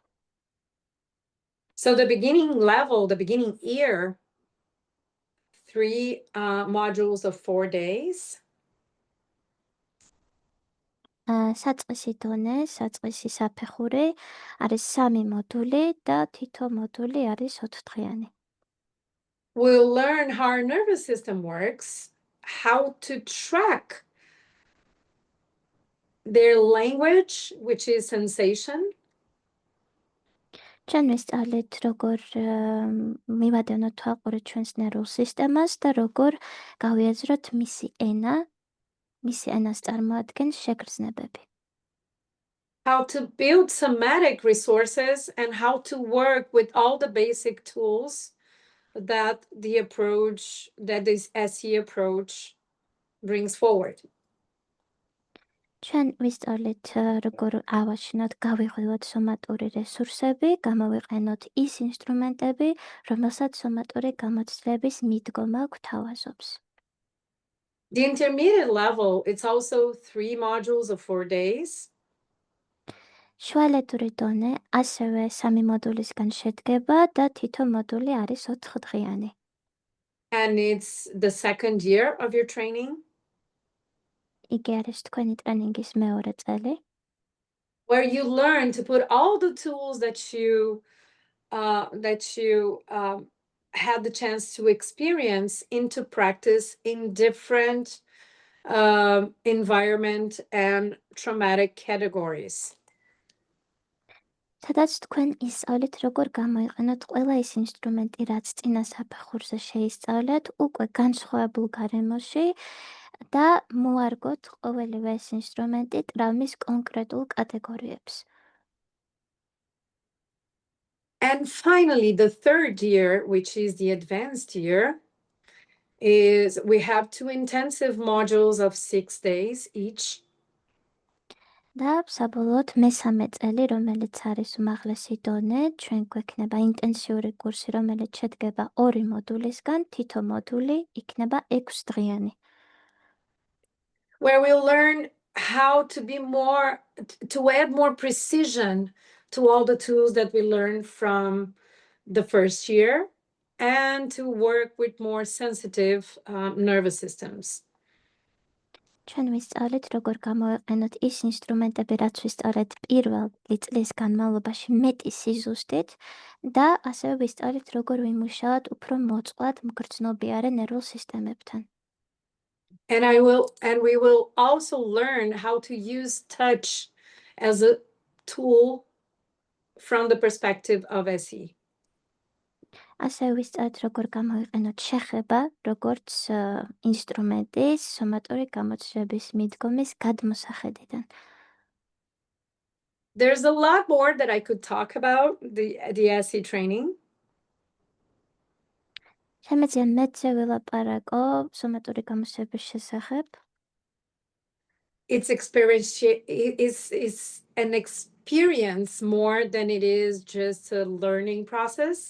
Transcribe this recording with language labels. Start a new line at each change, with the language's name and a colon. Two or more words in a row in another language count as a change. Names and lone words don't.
English: So the beginning year, 3 modules of 4 days.
Georgian: საწყისი დონე, საწყისი საფეხური არის 3 მოდული და თითო მოდული არის 4 დღიანი.
English: We'll learn how our nervous system works, how to track their language, which is sensation.
Georgian: ჩვენ ვისწავლეთ, როგორ მივადევნოთ თვალყური ჩვენს ნერვულ სისტემას და როგორ გავიაზროთ მისი ენა, მისი ენას წარმოადგენს შეგრძნებები.
English: How to build somatic resources and how to work with all the basic tools that this SE approach brings forward.
Georgian: ჩვენ ვისწავლეთ, როგორ ავაშინოთ, გავიღვივოთ სომატური რესურსები, გამოვიყენოთ ის ინსტრუმენტები, რომელსაც სომატური გამოცდილების მიდგომა გვთავაზობს.
English: The intermediate level, it's also 3 modules of 4 days.
Georgian: შუალედური დონე ასევე 3 მოდულისგან შედგება და თითო მოდული არის 4 დღიანი.
English: And it's the 2nd year of your training.
Georgian: იგი არის თქვენი ტრენინგის მეორე წელი,
English: where you learn to put all the tools that you had the chance to experience into practice in different environment and traumatic categories.
Georgian: სადაც თქვენ ისწავლეთ, როგორ გამოიყენოთ ყველა ის ინსტრუმენტი, რაც წინა საფეხურზე შეისწავლეთ, უკვე განსხვავებულ გარემოში და მოარგოთ ყოველივე ეს ინსტრუმენტი ტრავმის კონკრეტულ კატეგორიებს.
English: And finally, the 3rd year, which is the advanced year, is we have 2 intensive modules of 6 days each.
Georgian: და საბოლოოდ მესამე წელი, რომელიც არის უმაღლესი დონე, ჩვენ გვექნება ინტენსიური კურსი, რომელიც შედგება 2 მოდულისგან, თითო მოდული იქნება 6 დღიანი.
English: Where we'll learn how to add more precision to all the tools that we learned from the 1st year and to work with more sensitive nervous systems.
Georgian: ჩვენ ვისწავლეთ, როგორ გამოვიყენოთ ის ინსტრუმენტები, რაც ვისწავლეთ პირველი წლის განმავლობაში მეტი სიზუსტით და ასევე ვისწავლეთ, როგორ ვიმუშაოთ უფრო მოწყვლად მგრძნობიარე ნერვულ სისტემებთან.
English: And we will also learn how to use touch as a tool from the perspective of SE.
Georgian: ასევე ვისწავლეთ, როგორ გამოვიყენოთ შეხება, როგორც ინსტრუმენტი სომატური გამოცდილების მიდგომის გადმოსახედიდან.
English: There's a lot more that I could talk about the SE training.
Georgian: შემეძლია მეცე ვილაპარაკო სომატური გამოცდილების შესახებ.
English: It's an experience more than it is just a learning process.